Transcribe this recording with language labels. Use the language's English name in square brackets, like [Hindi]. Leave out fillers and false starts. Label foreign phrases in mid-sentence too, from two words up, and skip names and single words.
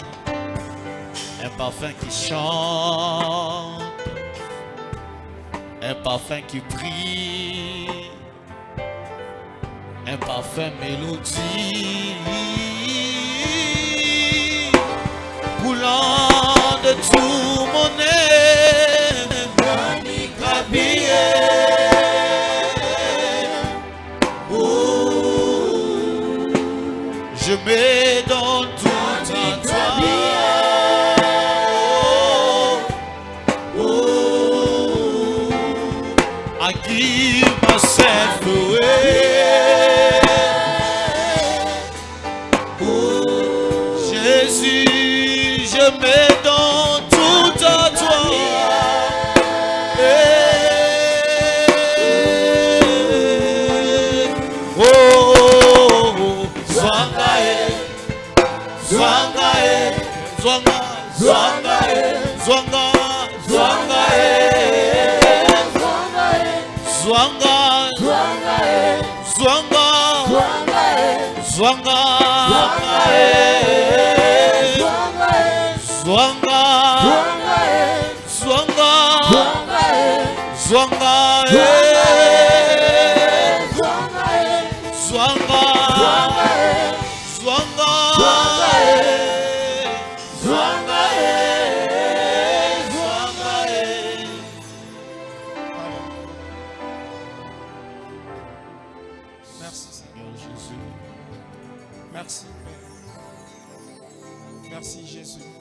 [French] Un parfum qui chante, un parfum qui prie, un parfum mélodie, coulant de tout mon être, habillé. Je me donne tout à toi. [English] I give myself away. [French] Jésus, je me donne tout à toi. Zwangae, Zwangae, Zwanga, Zwangae, Zwanga, Zwangae. Zwanga, Zwanga, Zwanga, Zwanga, Zwanga, Zwanga, Zwanga, Merci Seigneur Jésus. Merci Père. Merci Jésus.